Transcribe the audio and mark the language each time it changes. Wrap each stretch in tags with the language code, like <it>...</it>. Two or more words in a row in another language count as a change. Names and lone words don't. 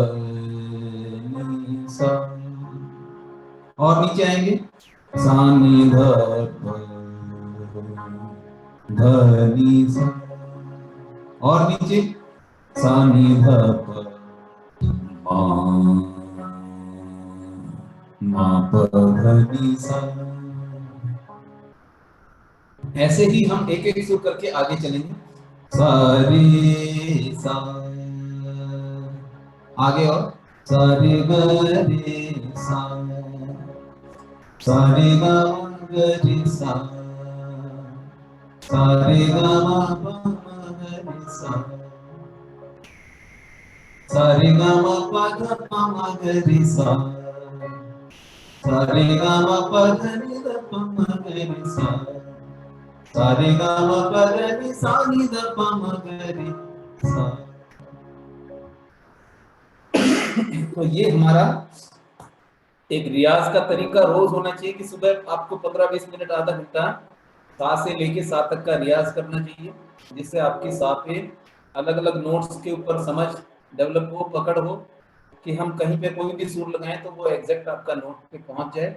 <hi>नी सा, और नीचे आएंगे सा नी धा पा धा नी सा, और नीचे सा नी धा पा मा पा धा नी सा। ऐसे ही हम एक एक सुर करके आगे चलेंगे। सा रे सा, आगे और सा रे ग रे सा, सा रे ग ग रे सा, सा रे ग म प म ग रे सा, सा रे ग म प ध प म ग रे सा, सा रे ग म प ध नि ध प म ग रे सा, सा रे ग म प ध नि सा नि ध प म ग रे सा। तो ये हमारा एक रियाज का तरीका रोज होना चाहिए कि सुबह आपको 15-20 मिनट आधा घंटा सा से लेके सा तक का रियाज करना चाहिए, जिससे आपकी सा पे अलग अलग नोट्स के ऊपर समझ डेवलप हो, पकड़ हो, कि हम कहीं पे कोई भी सुर लगाएं तो वो एग्जैक्ट आपका नोट पे पहुंच जाए।</hi>